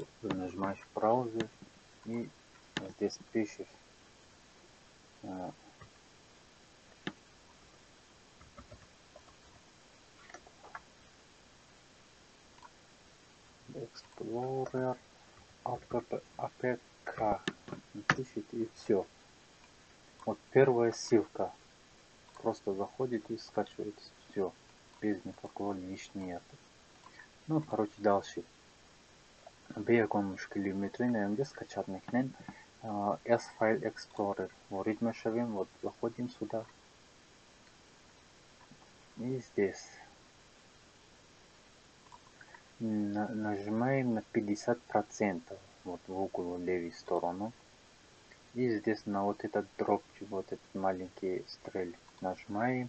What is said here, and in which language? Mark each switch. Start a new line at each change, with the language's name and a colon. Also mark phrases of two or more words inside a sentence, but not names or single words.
Russian: Нажимаешь браузер и здесь пишешь Explorer APK. Пишите и все. Вот первая ссылка. Просто заходите и скачиваете все. Без никакого лишнего. Ну, короче, дальше.
Tajik: Беякон мушкили метрин,
Russian: где скачать мехнен. S-File Explorer.
Tajik: Ворид мешавим,
Russian: вот заходим сюда. И здесь. Нажимаем на 50%. Вот в угол левой сторону. И здесь на вот этот дропчик, вот этот маленький стрель нажимаем.